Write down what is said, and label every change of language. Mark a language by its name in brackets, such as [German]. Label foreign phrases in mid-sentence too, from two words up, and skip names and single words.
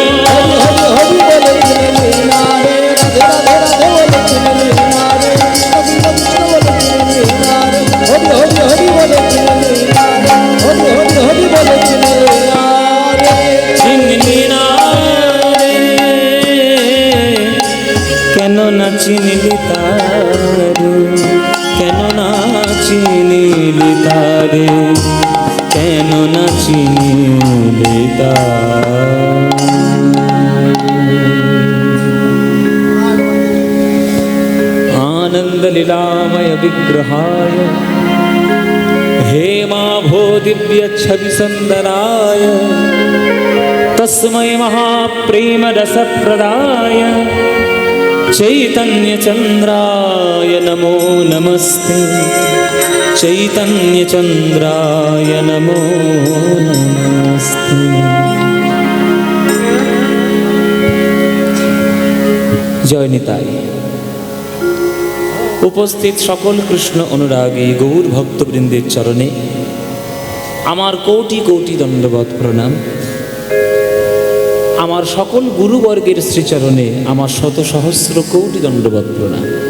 [Bangla] হরি হরি হরি বলে চিনলি না রে রাধে রাধে রাধে বলে চিনলি না রে কৃষ্ণ কৃষ্ণ বলে চিনলি না রে হরি হরি হরি বলে চিনলি না রে হরি হরি হরি বলে চিনলি না রে চিনলি না রে কেন না চিনলি তারে কেন না চিনলি তারে কেন না চিনলি [Sanskrit] आनंद लीलामय विग्रहाय हेमाभो दिव्य छवि सुंदराय तस्मै महाप्रेम रस प्रदाय चैतन्य चंद्राय नमो नमस्ते चैतन्य चंद्राय नमो नमस्ते [Bangla] जय निताई উপস্থিত সকল কৃষ্ণ অনুরাগী গৌর ভক্তবৃন্দের চরণে আমার কোটি কোটি দণ্ডবত প্রণাম। আমার সকল গুরুবর্গের শ্রীচরণে আমার শত সহস্র কোটি দণ্ডবত প্রণাম।